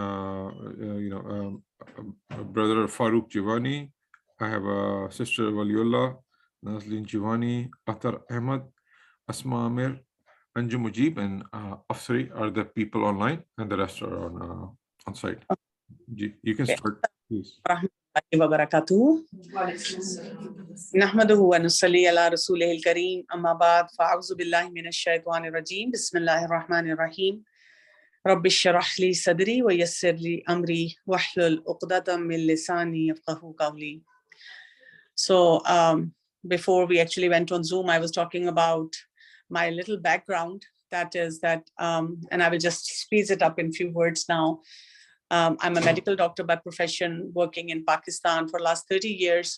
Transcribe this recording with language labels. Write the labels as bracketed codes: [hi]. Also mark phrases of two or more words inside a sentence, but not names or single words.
[en] Brother Farooq Jivani. I have a sister Waliullah, Nazlin Jivani, Atar Ahmad, Asma Amir, Anju Mujib, and Afsari are the people online, and the rest are on site. You can start, please. [ar] نحمده ونصلي على رسوله الكريم أما بعد فأعوذ بالله من الشيطان الرجيم بسم الله الرحمن الرحيم رب اشرح لي صدري ويسر لي أمري واحلل عقدة من لساني يفقهوا قولي. [en] So before we actually went on Zoom, I was talking about my little background. That is that, and I will just speed it up in few words now. I'm a medical doctor by profession, working in Pakistan for the last 30 years.